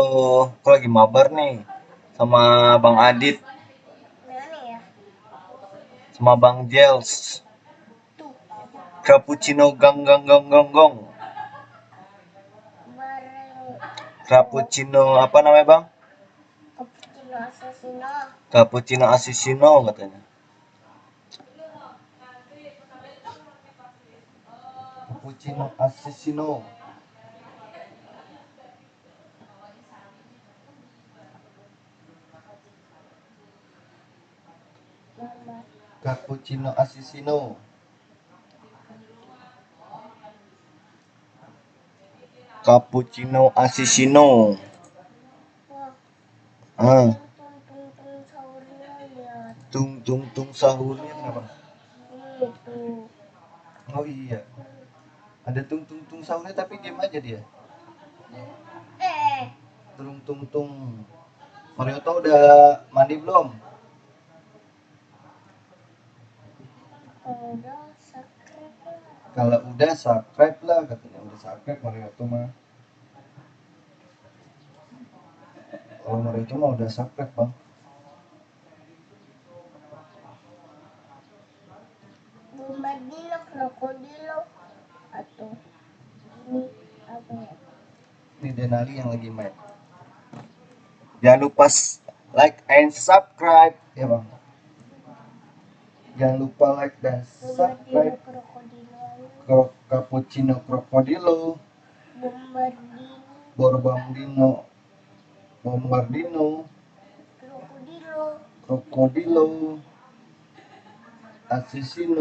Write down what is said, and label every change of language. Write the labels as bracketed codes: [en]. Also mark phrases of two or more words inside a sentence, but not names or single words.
[id] Aku lagi mabar nih sama Bang Adit, Mana ya? sama Bang Jels. Tuh. Cappuccino gang gang gang gang gong. Bareng Cappuccino apa namanya bang? cappuccino assassino. Cappuccino assassino katanya. Cappuccino assassino. Mama. Cappuccino assassino. Cappuccino assassino. Wah, Ah, tung sahurnya lihat. tung tung tung sahurnya kenapa? Itu. Oh iya, ada tung tung tung sahurnya tapi game aja dia. Tung tung tung. Marioto udah mandi belum? Udah subscribe lah. Kalau udah subscribe lah katanya, udah subscribe Marioto mah. Kalau Marioto mah udah subscribe bang. Bombardino krokodilo atau ini apa ya? Ini Denali yang lagi main. Jangan lupa [en] like and subscribe [id] ya bang. Jangan lupa like dan Bombardino subscribe. krokodilo. Cappuccino Crocodilo. Bombardino Borbandino. Bombardino. krokodilo. Crocodilo. Assassino.